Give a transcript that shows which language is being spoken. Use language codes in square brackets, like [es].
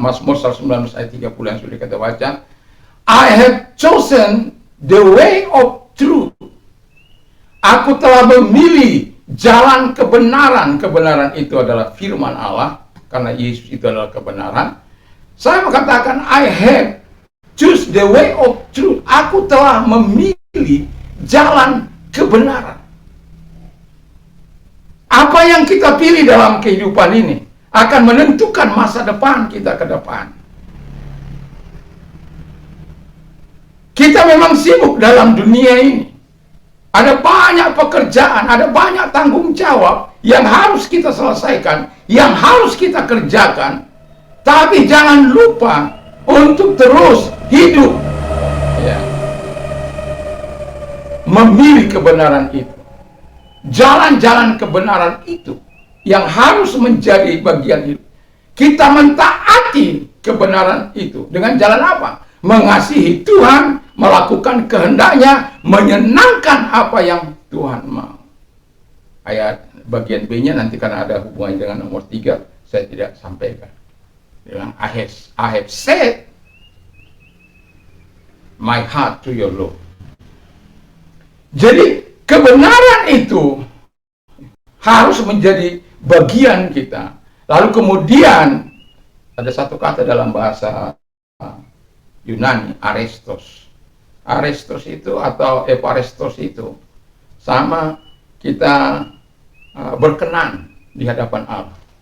[id] Mazmur 119 ayat 30 yang sudah kita baca. [en] I have chosen the way of truth. [id] Aku telah memilih jalan kebenaran. Kebenaran itu adalah firman Allah, karena Yesus itu adalah kebenaran. Saya mengatakan [en] I have choose the way of truth. [id] Aku telah memilih jalan kebenaran. Apa yang kita pilih dalam kehidupan ini akan menentukan masa depan kita ke depan. Kita memang sibuk dalam dunia ini. Ada banyak pekerjaan, ada banyak tanggung jawab yang harus kita selesaikan, yang harus kita kerjakan. Tapi jangan lupa untuk terus hidup, ya, memilih kebenaran itu. Jalan-jalan kebenaran itu yang harus menjadi bagian hidup. Kita mentaati kebenaran itu dengan jalan apa? Mengasihi Tuhan, melakukan kehendaknya, menyenangkan apa yang Tuhan mau. Ayat bagian B-nya nanti karena ada hubungannya dengan nomor 3, saya tidak sampaikan. Bilang, [en] I have set my heart to your law. [id] Jadi kebenaran itu harus menjadi bagian kita. Lalu kemudian ada satu kata dalam bahasa Yunani, arestos. Arestos itu atau eparestos itu sama kita berkenan di hadapan Allah.